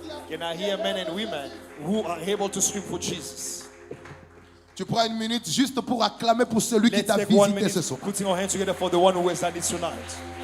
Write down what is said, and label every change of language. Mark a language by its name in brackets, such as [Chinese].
[English] Can I hear men and women who are able to scream for Jesus? [French] Tu prends une minute juste pour acclamer pour celui qui [English] Let's [French] t'a [English] take 1 [French] visité [English] minute, [French] ce soir. [English] putting our hands together for the one who has done it tonight.